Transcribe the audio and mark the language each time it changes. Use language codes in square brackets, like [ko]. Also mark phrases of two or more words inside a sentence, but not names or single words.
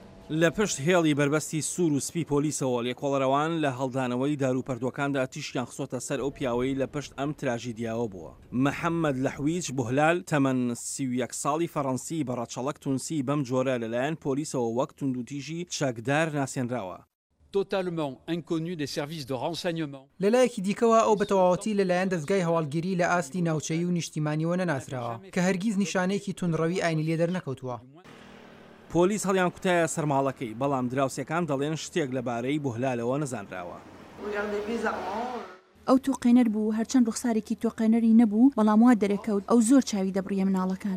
[ckb] لە پشت هێڵی بربەستی سوور و سپی پۆلیسەوە لێکۆڵەرەوان لە هەڵدانەوەی داروپەردوەکاندا تیشیان خسۆتە سەر ئەو پیاوەی لە پشت ئەم تراژیدیاوە بووە. محەممەد لەحویج بوهلال تەمەن 31 ساڵی فەڕەنسی بەڕەچەڵک تونسی بەم جۆرە لەلایەن پۆلیسەوە وەک توندوتیژی چەکدار ناسێنراوە. [fr] totalement inconnu des services de renseignement. [ckb] لەلایەکی دیکەوە ئەو بەتەواوەتی لەلایەن دەستگای هەواڵگیری لە ئاستی ناوچەیی و نیشتیمانیەوە نەناسراوە کە هەرگیز نیشانەیەکی تونڕەوی ئاینی لێ دەرنەکەوتووە. پۆلیس هەڵیان کوتایە سەرماڵەکەی، بەڵام دراوسەکان دەڵێن شتێک لەبارەی بوهلالەوە نەزانراوە. ئەو تۆقێنەر بوو، هەرچەند ڕوخسارێکی تۆقێنەری نەبوو، بەڵام وا دەرەکەوت ئەو زۆر چاوی دەبڕیە مناڵەکان.